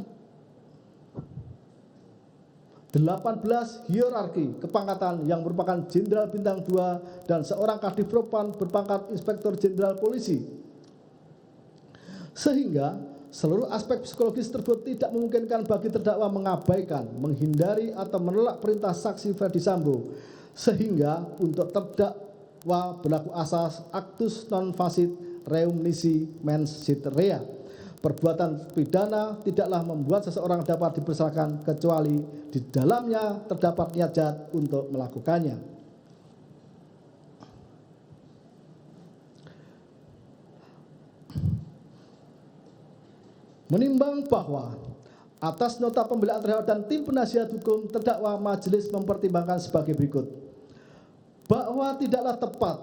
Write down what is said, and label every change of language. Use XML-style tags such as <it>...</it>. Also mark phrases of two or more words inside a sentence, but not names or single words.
<id>18 hierarki kepangkatan yang merupakan jenderal bintang 2 dan seorang kadif propam berpangkat inspektur jenderal polisi, sehingga seluruh aspek psikologis tersebut tidak memungkinkan bagi terdakwa mengabaikan, menghindari atau menolak perintah saksi Ferdi Sambo, sehingga untuk terdakwa berlaku asas</id> <la>actus non facit reum nisi mens sit rea.</la> <id>Perbuatan pidana tidaklah membuat seseorang dapat dipersalahkan kecuali di dalamnya terdapat niat jahat untuk melakukannya. Menimbang bahwa atas nota pembelaan terdakwa dan tim penasihat hukum terdakwa, majelis mempertimbangkan sebagai berikut: bahwa tidaklah tepat</id>